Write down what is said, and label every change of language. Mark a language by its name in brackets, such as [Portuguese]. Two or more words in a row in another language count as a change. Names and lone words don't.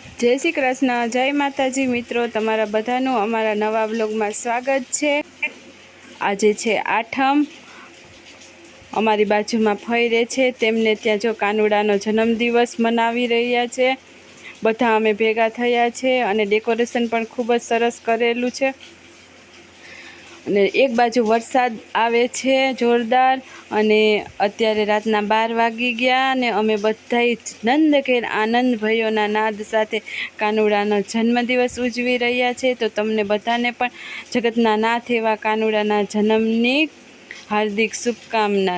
[Gujarati] જય શ્રી કૃષ્ણ, જય માતાજી। મિત્રો, તમારા બધાનું અમારા નવા વ્લોગ [Hindi] में स्वागत है। [Gujarati] આજે છે આઠમ। અમારી બાજુ માં ફઈ રહે છે, તેમને ત્યાં જો કાનુડાનો જન્મદિવસ મનાવી રહ્યા છે। બધા અમે ભેગા થયા છે અને ડેકોરેશન પણ ખૂબ જ સરસ કરેલું છે। અને એક બાજુ વરસાદ આવે છે જોરદાર, અને અત્યારે રાતના 12 વાગી ગયા ને અમે બધાઈ નંદઘેર આનંદ ભયોના નાદ સાથે કાનુડાનો જન્મદિવસ ઉજવી રહ્યા છે। તો તમને બધાને પણ જગતના નાથ એવા કાનુડાના જન્મની હાર્દિક શુભકામના।